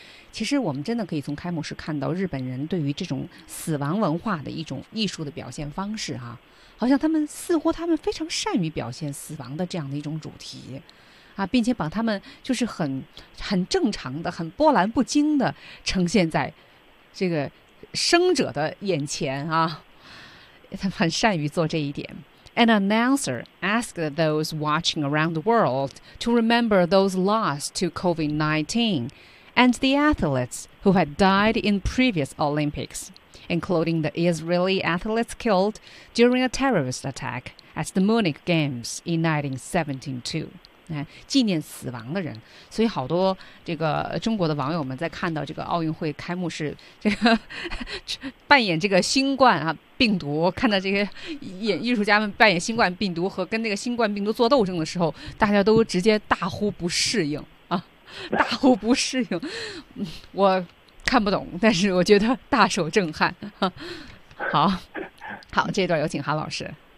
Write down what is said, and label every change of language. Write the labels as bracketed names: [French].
[Chinese] 其实我们真的可以从开幕式看到日本人对于这种死亡文化的一种艺术的表现方式啊，好像他们非常善于表现死亡的这样的一种主题啊，并且把他们就是很正常的、很波澜不惊的呈现在这个生者的眼前啊，他们很善于做这一点。 [English] An announcer asked those watching around the world to remember those lost to COVID-19 and the athletes who had died in previous Olympics, including the Israeli athletes killed during a terrorist attack at the Munich Games in 1972. [Chinese] 纪念死亡的人，所以好多这个中国的网友们在看到这个奥运会开幕式这个扮演这个新冠啊病毒，看到这些演艺术家们扮演新冠病毒和跟那个新冠病毒做斗争的时候，大家都直接大呼不适应啊，大呼不适应，我看不懂，但是我觉得大受震撼、啊、好这段有请韩老师。